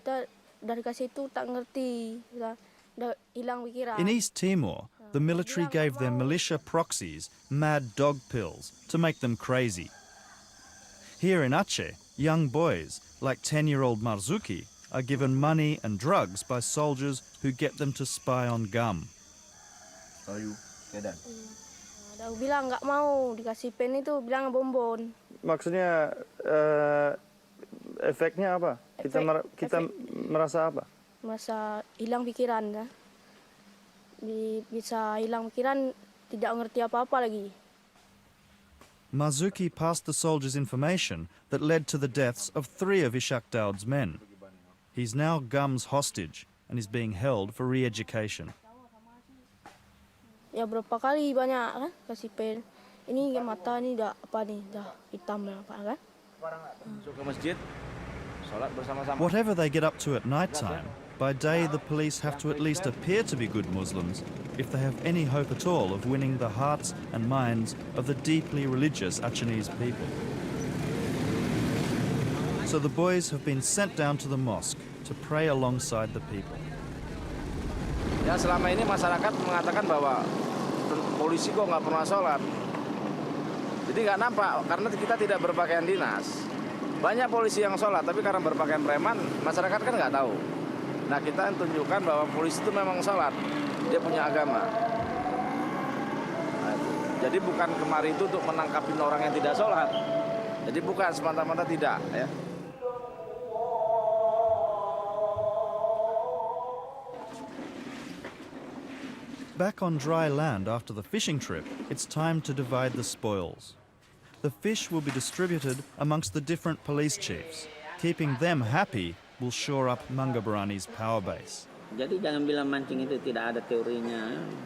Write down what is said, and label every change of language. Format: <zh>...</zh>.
<id>Kita dari kasih itu tak ngerti. Udah hilang pikiran.</id> <en>In East Timor, the military gave their militia proxies mad dog pills to make them crazy. Here in Aceh, young boys, like 10-year-old Marzuki, are given money and drugs by soldiers who get them to spy on GUM.</en> <id>Udah bilang nggak mau dikasih pen itu, bilang bonbon. Maksudnya efeknya apa? Kita merasa apa? Merasa hilang pikiran, kan? Bisa hilang pikiran, tidak ngerti apa-apa lagi.</id> <en>Marzuki passed the soldiers information that led to the deaths of 3 of Ishak Daud's men. He's now GUM's hostage and is being held for re-education.</en> <id>Ya berapa kali banyak kan kasih pen. Ini mata ini dah apa nih, dah hitam apa kan? Masuk ke masjid, sholat bersama-sama.</id> <en>Whatever they get up to at night time, by day the police have to at least appear to be good Muslims if they have any hope at all of winning the hearts and minds of the deeply religious Acehnese people. So the boys have been sent down to the mosque to pray alongside the people.</en> <id>Ya selama ini masyarakat mengatakan bahwa polisi kok nggak pernah sholat. Jadi nggak nampak karena kita tidak berpakaian dinas. Banyak polisi yang sholat, tapi karena berpakaian preman, masyarakat kan nggak tahu. Nah kita tunjukkan bahwa polisi itu memang sholat, dia punya agama. Nah, jadi bukan kemari itu untuk menangkapin orang yang tidak sholat. Jadi bukan semata-mata tidak, ya.</id> <en>Back on dry land after the fishing trip, it's time to divide the spoils. The fish will be distributed amongst the different police chiefs. Keeping them happy will shore up Mangaberani's power base.</en> <id>Jadi jangan bilang mancing itu tidak ada teorinya.</id>